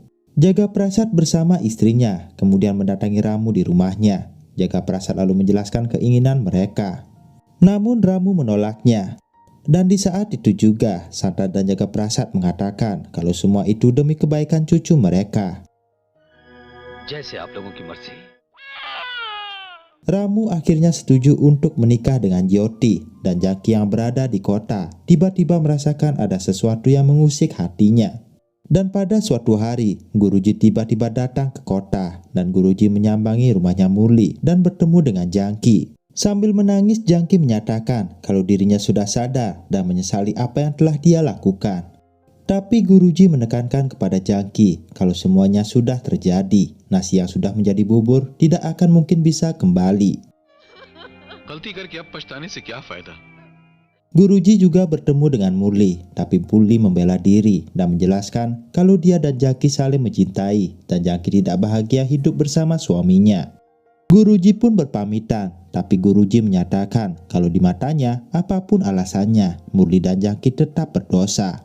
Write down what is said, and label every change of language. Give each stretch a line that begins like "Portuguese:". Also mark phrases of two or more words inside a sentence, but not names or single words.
Indonesian: Jagaprasad bersama istrinya kemudian mendatangi Ramu di rumahnya. Jagaprasad lalu menjelaskan keinginan mereka. Namun Ramu menolaknya. Dan di saat itu juga Santa dan Jagaprasad mengatakan kalau semua itu demi kebaikan cucu mereka.
Hindi: जैसे आप लोगों की मर्जी।
Indonesian: Ramu akhirnya setuju untuk menikah dengan Jyoti, dan Jangki yang berada di kota tiba-tiba merasakan ada sesuatu yang mengusik hatinya. Dan pada suatu hari, Guruji tiba-tiba datang ke kota dan Guruji menyambangi rumahnya Muli dan bertemu dengan Jangki. Sambil menangis, Jangki menyatakan kalau dirinya sudah sadar dan menyesali apa yang telah dia lakukan. Tapi Guruji menekankan kepada Jangki kalau semuanya sudah terjadi. Nasi yang sudah menjadi bubur tidak akan mungkin bisa kembali.
Hindi: गलती करके अब पछताने से क्या फायदा।
Indonesian: Guruji juga bertemu dengan Murli, tapi Murli membela diri dan menjelaskan kalau dia dan Jangki saling mencintai dan Jangki tidak bahagia hidup bersama suaminya. Guruji pun berpamitan, tapi Guruji menyatakan kalau di matanya apapun alasannya, Murli dan Jangki tetap berdosa.